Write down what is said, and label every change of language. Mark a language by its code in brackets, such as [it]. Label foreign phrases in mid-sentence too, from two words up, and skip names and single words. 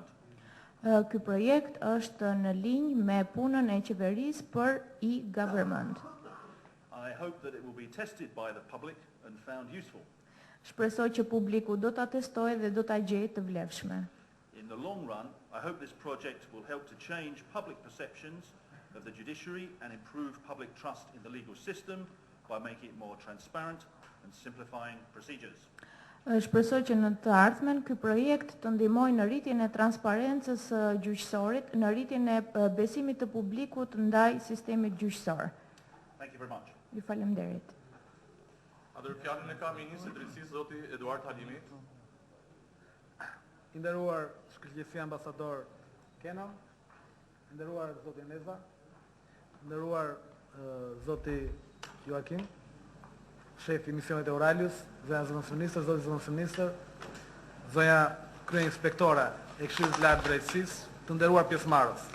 [sq] Ky projekt është në linjë me punën e qeverisë për e-government. [en] I hope that it will be tested by the public and found useful. [sq] Shpresoj që publiku do ta testojë dhe do ta gjejë të vlefshme. [en] In the long run, I hope this project will help to change public perceptions of the judiciary and improve public trust in the legal system by making it more transparent and simplifying procedures. [sq] Shpresoj që në të ardhmen ky projekt të ndihmojë në rritjen e transparencës së gjyqësorit, në rritjen e besimit të publikut ndaj sistemit gjyqësor. [en] Thank you very much. [sq] Ju falemnderit. Fjalën e ka Ministri i Drejtësisë zoti Eduard Halimi. I nderuar shkëlqyesi ambasador Kenan, i nderuar zoti Neza, i nderuar zoti Joakim, shefi i misionit Euralius, zonja zëvendësministër, zoti zëvendësministër, zonja kryeinspektore e Këshillit të Lartë të Drejtësisë, të nderuar pjesëmarrës.